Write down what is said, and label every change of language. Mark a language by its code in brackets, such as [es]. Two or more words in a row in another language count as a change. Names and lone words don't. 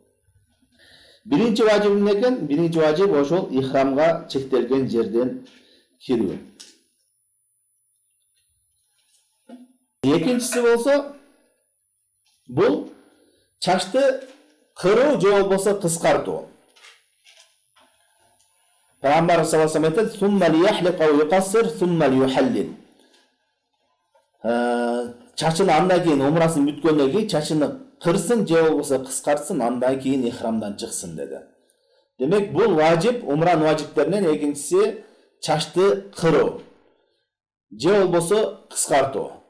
[ky] Биринчи важип эмне экен? Биринчи важип ошол ихрамга чектелген жерден кирүү. Экинчиси болсо бул чачты кыруу же болбосо кыскартуу. Пайгамбар [ar] صلى الله عليه وسلم [ky] айтат: [ar] "ثم ليحلق وليقصر ثم ليحلل." [ky] Чачын андан кийин умрасын бүткөндөн кийин чачыны кырсын же болбосо кыскартсын, андан кийин ихрамдан чыксын деди. Демек, бул важип, умранын важиптеринен экинчиси чачты кыруу же болбосо кыскартуу.